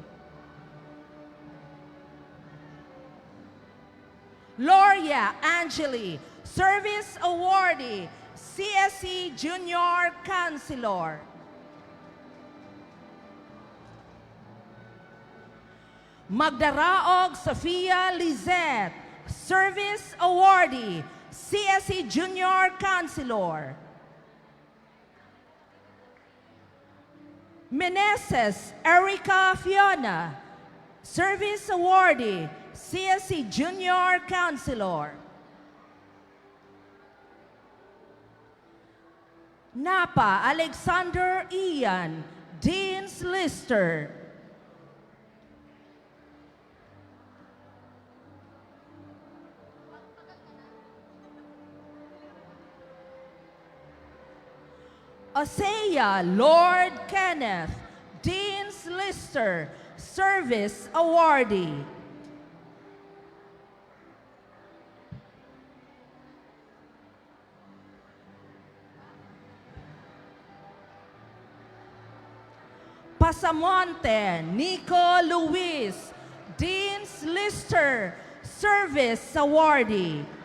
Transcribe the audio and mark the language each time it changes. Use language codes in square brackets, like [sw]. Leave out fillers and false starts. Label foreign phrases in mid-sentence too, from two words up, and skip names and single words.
[en] Loria Angeli, Service Awardee, CSE Junior Counselor. Magdaraog Sofia Lizette, Service Awardee, CSE Junior Counselor. Meneses Erica Fiona, Service Awardee, CSE Junior Counselor. Napa Alexander Ian, Dean's Lister. Osea Lord Kenneth, Dean's Lister, Service Awardee. Pasamonte Nico Luis, Dean's Lister, Service Awardee.